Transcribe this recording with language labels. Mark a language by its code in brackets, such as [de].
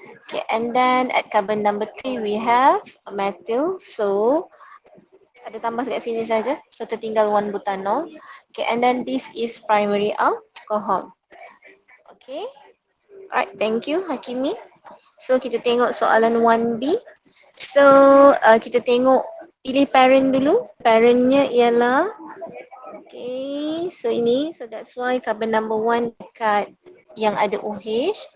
[en] Okay, and then at carbon number 3 we have methyl. [ms] So ada tambah dekat sini saja. So tertinggal 1 butanol. [en] Okay, and then this is primary alcohol. Okay. Alright, thank you Hakimi. So [ms] kita tengok soalan 1B. So kita tengok, pilih parent dulu. Parentnya ialah, [en] okay, so ini, so that's why carbon number 1 [ms] dekat yang ada OH.